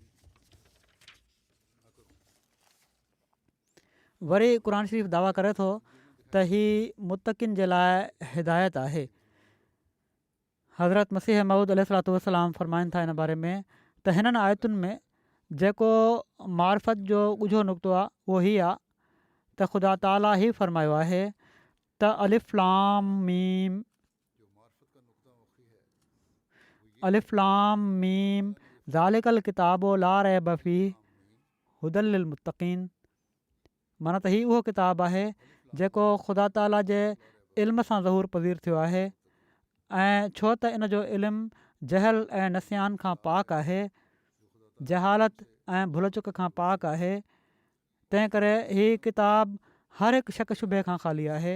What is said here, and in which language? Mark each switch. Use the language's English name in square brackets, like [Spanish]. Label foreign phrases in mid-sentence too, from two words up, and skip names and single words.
[Sindhi] वरी क़ुर शरीफ़ दावा करे थो त हीउ मुतक़िन जे लाइ हिदायत आहे। हज़रत मसीह मऊद अलैहिस्सलाम फ़रमाइनि था इन बारे में त हिननि आयतुनि में जेको मार्फत जो ॻुझो नुक़्तो आहे उहो हीउ आहे त ख़ुदा ताला ई फ़रमायो आहे त [Arabic] ألف لام ميم ذلك الكتاب لا ريب فيه هدى للمتقين. [Sindhi] माना त हीउ उहो किताबु आहे जेको ख़ुदा ताला जे इल्म सां ज़हूर पज़ीर थियो आहे, ऐं छो त इन जो इल्मु जहल ऐं नसियान खां पाक आहे, जहालत ऐं भुल चुक खां पाक आहे। तंहिं करे हीउ किताबु हर हिकु शक शुबे खां ख़ाली आहे।